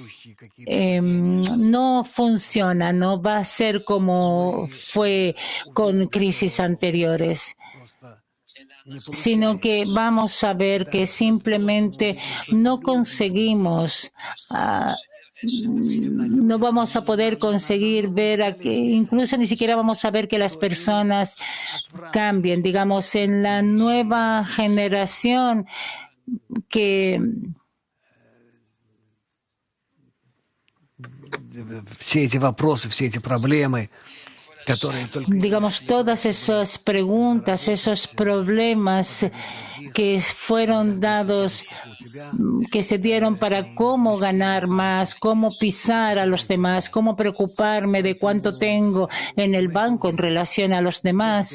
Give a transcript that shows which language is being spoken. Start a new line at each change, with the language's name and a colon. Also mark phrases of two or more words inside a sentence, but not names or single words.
Spanish: no funciona, no va a ser como fue con crisis anteriores, sino que vamos a ver que simplemente no conseguimos, no vamos a poder conseguir ver, incluso ni siquiera vamos a ver que las personas cambien, digamos, en la nueva generación que
Russian: все эти вопросы, все эти проблемы,
Spanish: digamos, todas esas preguntas, esos problemas que fueron dados, que se dieron para cómo ganar más, cómo pisar a los demás, cómo preocuparme de cuánto tengo en el banco en relación a los demás.